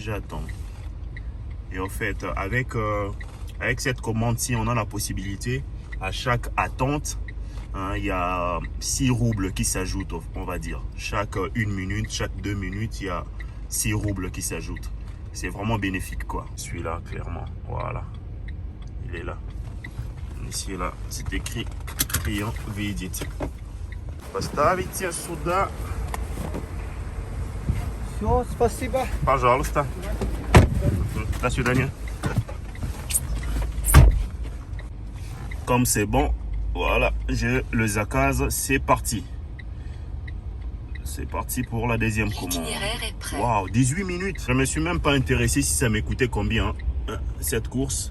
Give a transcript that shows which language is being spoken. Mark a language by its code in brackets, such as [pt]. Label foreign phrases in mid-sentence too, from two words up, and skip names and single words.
[fr] Et en fait, avec cette commande-ci, on a la possibilité, à chaque attente, il y a 6 roubles qui s'ajoutent, on va dire. Chaque 1 minute, chaque 2 minutes, il y a 6 roubles qui s'ajoutent. C'est vraiment bénéfique, quoi. Celui-là, clairement, voilà. Il est là. Ici, là, c'est écrit client видите. [ru] Поставите сюда. Все, спасибо. Пожалуйста. До свидания. [fr] Comme c'est bon, voilà, je le zakaz, c'est parti. C'est parti pour la deuxième commande. L'itinéraire est prêt. Waouh, 18 minutes. Je me suis même pas intéressé si ça m'écoutait combien cette course.